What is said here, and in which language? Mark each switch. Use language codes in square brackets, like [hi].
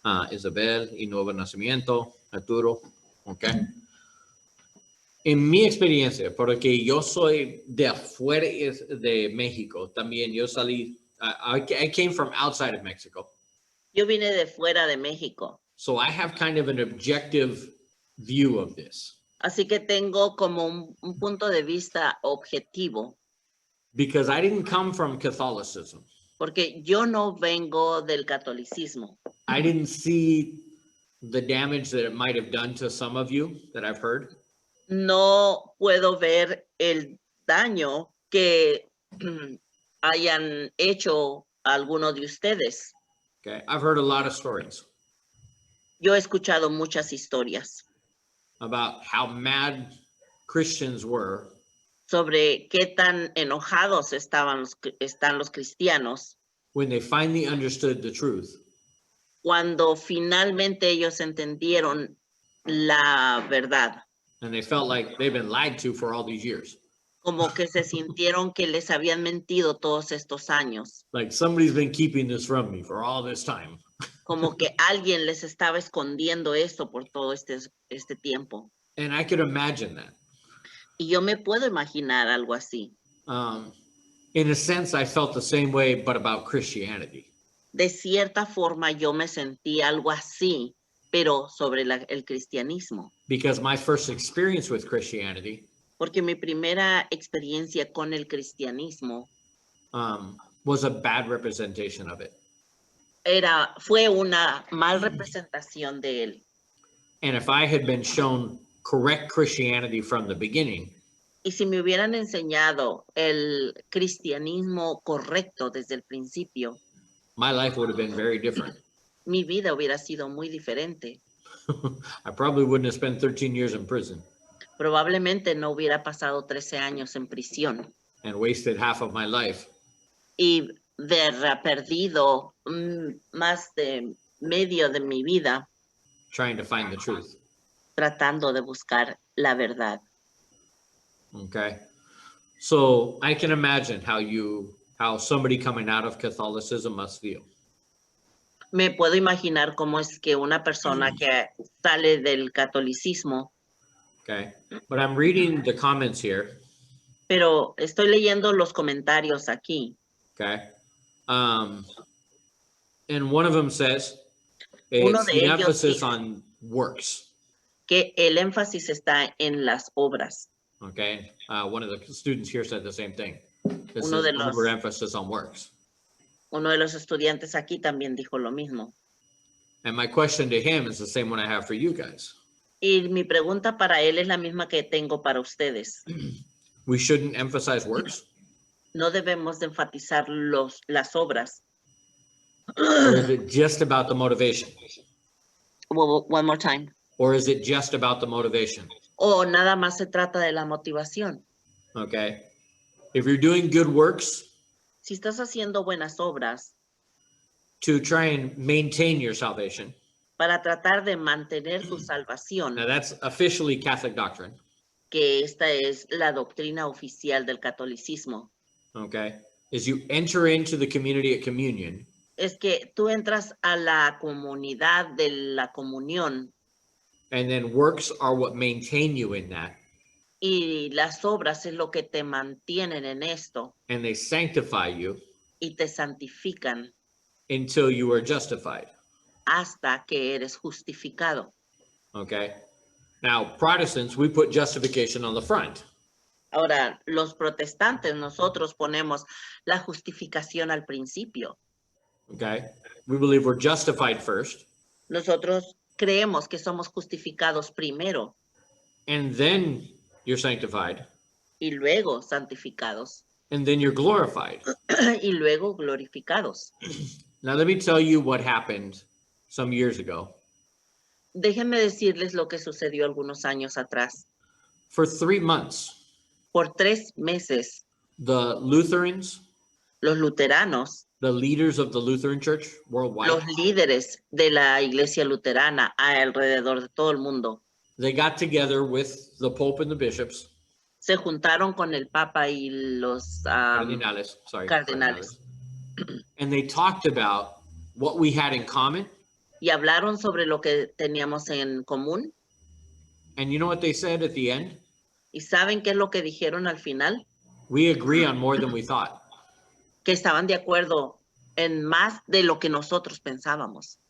[es] Isabel y Nuevo Nacimiento, Arturo, ¿ok? En mi experiencia, porque yo soy de afuera de México, también yo salí, [en] I came from outside of Mexico, [es] Yo vine de fuera de México, [en] so I have kind of an objective view of this. [es] así que tengo como un punto de vista objetivo, [en] Because I didn't come from Catholicism. [es] porque yo no vengo del catolicismo. [en] I didn't see the damage that it might have done to some of you that I've heard. [es] No puedo ver el daño que hayan hecho algunos de ustedes. [en] Okay. I've heard a lot of stories [es] Yo he escuchado muchas historias [en] about how mad Christians were [es] sobre qué tan enojados están los cristianos [en] when they finally understood the truth [es] cuando finalmente ellos entendieron la verdad, [en] and they felt like they've been lied to for all these years. [es] como que se sintieron que les habían mentido todos estos años, [en] Like somebody's been keeping this from me for all this time. [es] como que alguien les estaba escondiendo esto por todo este tiempo. [en] And I could imagine that. [es] Y yo me puedo imaginar algo así. [en] In a sense, I felt the same way, but about Christianity. [es] De cierta forma yo me sentí algo así, pero sobre el cristianismo. [en] Because my first experience with Christianity [es] Porque mi primera experiencia con el cristianismo [en] was a bad representation of it. [es] fue una mal representación de él. [en] And if I had been shown correct Christianity from the beginning, [es] Y si me hubieran enseñado el cristianismo correcto desde el principio, [en] my life would have been very different. [es] mi vida hubiera sido muy diferente. [en] I probably wouldn't have spent 13 years in prison [es] Probablemente no hubiera pasado 13 años en prisión [en] and wasted half of my life [es] y haber perdido más de medio de mi vida [en] trying to find the truth. [es] tratando de buscar la verdad. [en] Okay. So I can imagine how somebody coming out of Catholicism must feel. [es] Me puedo imaginar cómo es que una persona que sale del catolicismo, [en] Okay. But I'm reading the comments here. [es] pero estoy leyendo los comentarios aquí. [en] Okay. And one of them says [es] Uno [en] it's [es] de [en] the [es] ellos [en] emphasis [es] dice [en] on works. [es] que el énfasis está en las obras. [en] Okay. One of the students here said the same thing. This [es] Uno [en] is [es] de los- [en] overemphasis on works. [es] Uno de los estudiantes aquí también dijo lo mismo. [en] And my question to him is the same one I have for you guys. [es] Y mi pregunta para él es la misma que tengo para ustedes. [en] We shouldn't emphasize works, [es] No debemos de enfatizar las obras. [en] or is it just about the motivation? One more time. Or is it just about the motivation? [es] O nada más se trata de la motivación. [en] Okay? If you're doing good works [es] Si estás haciendo buenas obras [en] to try and maintain your salvation, [es] para tratar de mantener tu salvación, [en] now that's officially Catholic doctrine, [es] que esta es la doctrina oficial del catolicismo, [en] okay? Is you enter into the community at communion [es] es que tú entras a la comunidad de la comunión [en] and then works are what maintain you in that [es] y las obras es lo que te mantienen en esto [en] and they sanctify you [es] y te santifican [en] until you are justified, [es] hasta que eres justificado. [en] okay? Now, Protestants, we put justification on the front. [es] Ahora, los protestantes, nosotros ponemos la justificación al principio. [en] Okay? We believe we're justified first, [es] Nosotros creemos que somos justificados primero [en] and then you're sanctified, [es] y luego santificados [en] and then you're glorified. [es] y luego glorificados. [en] Now, let me tell you what happened some years ago. [es] Déjenme decirles lo que sucedió algunos años atrás. [en] For 3 months, [es] Por 3 meses, [en] the Lutherans, [es] los luteranos, [en] the leaders of the Lutheran Church worldwide, [es] los líderes de la iglesia luterana alrededor de todo el mundo, [en] they got together with the Pope and the bishops, [es] se juntaron con el Papa y los [en] cardinales, [es] cardenales. [en] and they talked about what we had in common. [es] Y hablaron sobre lo que teníamos en común. [en] And you know what they said at the end? [es] ¿Y saben qué es lo que dijeron al final? [en] We agree on more than we thought. [es] Que estaban de acuerdo en más de lo que nosotros pensábamos.